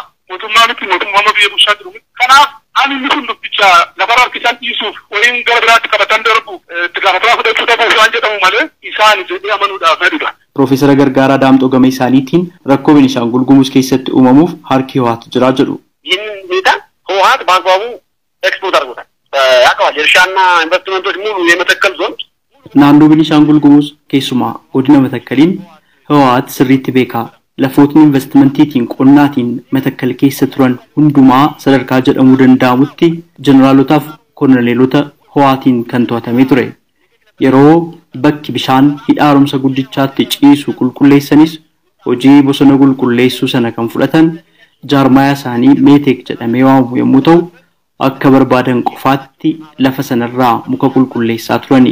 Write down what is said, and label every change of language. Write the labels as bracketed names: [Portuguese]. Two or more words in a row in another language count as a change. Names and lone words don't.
[Oromo] Mootummaan itti mootummaa biyya bulchaa jiru. Kanaaf ani inni kun dubbicha lafarra harkisan dhiisuuf waliin gara biraatti qabatan darbu itti gaafatamaa fudhachuu dhabuuf waan jedhamu malee isaan jedhee amanuudhaaf fedhudha. Piroofeesar Gargaaraa Daamxoo gama isaaniitiin rakkoo Beenishaangul Gumuz keessatti uumamuuf harki hawwaatu jira jedhu. [Amharic] ይህን ሁኔታ ህወሓት በአግባቡ ኤክስፖርት አድርጎታል። ያውቀዋል። እርሻና ኢንቨስትመንቶች ሙሉ የመተከል ዞን [Oromo] naannoo Beenishaangul Gumuz keessumaa godina Matakkaliin hawwaat sirriitti beeka. Lafootni investimantiitiin qonnaatiin Matakkal keessa turan hundumaa sadarkaa jedhamuu danda'amutti jeneraalotaaf kolonelota hawwaatiin kan to'atamee ture. Yeroo bakki bishaan hidhaaromsa guddichaatti ciisu qulqulleessanis hojii bosona qulqulleessuu sana kan fudhatan jaarmayaa isaanii meeteek jedhamee waamamu yommuu ta'u akka barbaadan qofaatti lafa sanarraa muka qulqulleessaa turani.